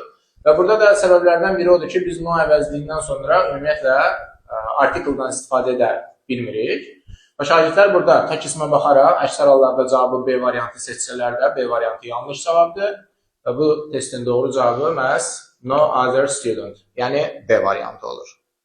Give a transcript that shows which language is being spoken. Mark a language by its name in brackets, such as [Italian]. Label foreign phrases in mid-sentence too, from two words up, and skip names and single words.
[Azerbaijani] Və burada da səbəblərdən biri odur ki, biz no əvəzliyindən sonra ümumiyyətlə artikeldan istifadə edə bilmirik. Və şagirdlər burada tək ismə baxaraq əksər hallarda cavabı B variantı seçsələr də B variantı yanlış cavabdır. Və bu testin doğru cavabı məhz [English] no other student, [Azerbaijani] yəni B variantı olur.